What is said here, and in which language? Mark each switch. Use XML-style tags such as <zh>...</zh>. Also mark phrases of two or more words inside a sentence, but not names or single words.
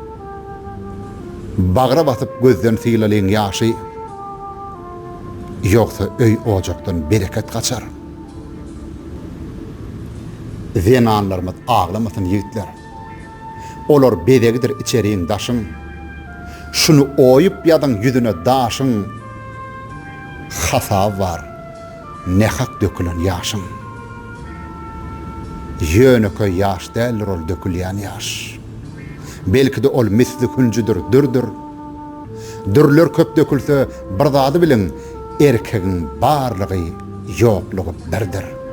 <tk>Bagra basyp gözden silalen ýaşy, ýoksa öý ojakdan bereket kaçar. Zenanlarymyz ağlamasyn yigitler. Olar bedegidir içeriň daşyň. Şunu oýup ýadyň ýüzüne daşyň. Hasab var, ne hak dökülen ýaşyň. Ýöneke ýaş däl ol dökülýän ýaş. Belki de ol misli hünjüdür, dürdür. Dürler köp dökülse bir zady bilen, erkegiň barlygy ýoklugy birdir.</tk>